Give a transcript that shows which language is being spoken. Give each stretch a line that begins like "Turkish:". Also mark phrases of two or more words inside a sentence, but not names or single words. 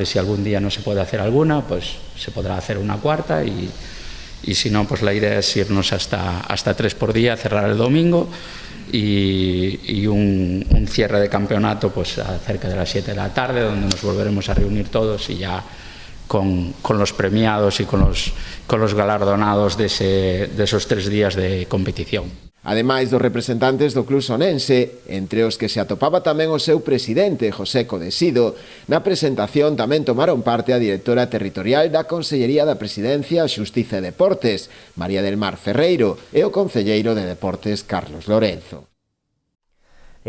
Spanish: Si algún día no se puede hacer alguna, pues se podrá hacer una cuarta y si no, pues la idea es irnos hasta 3 por día, cerrar el domingo. Y un cierre de campeonato pues a cerca de las 7 de la tarde, donde nos volveremos a reunir todos y ya con los premiados y con los galardonados de esos 3 días de competición.
Galician: Ademais dos representantes do club sonense, entre os que se atopaba tamén o seu presidente, José Codesido, na presentación tamén tomaron parte a directora territorial da Consellería da Presidencia, Xustiza e Deportes, María del Mar Ferreiro, e o concelleiro de Deportes, Carlos Lorenzo.